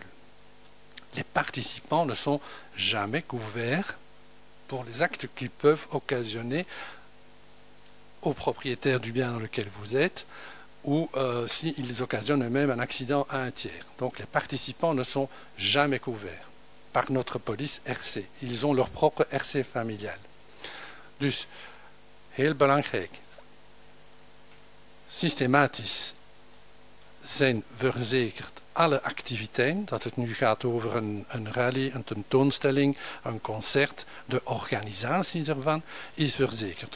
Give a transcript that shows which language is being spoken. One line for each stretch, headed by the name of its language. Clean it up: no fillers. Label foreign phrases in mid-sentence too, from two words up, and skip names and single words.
French: Les participants ne sont jamais couverts pour les actes qui peuvent occasionner aux propriétaires du bien dans lequel vous êtes ou s'ils occasionnent eux-mêmes un accident à un tiers. Donc les participants ne sont jamais couverts par notre police RC. Ils ont leur propre RC familial.
Dutch: Dus heel belangrijk, systematisch zijn verzekerd alle activiteiten, dat het nu gaat over een rally, een tentoonstelling, een concert, de organisatie ervan is verzekerd.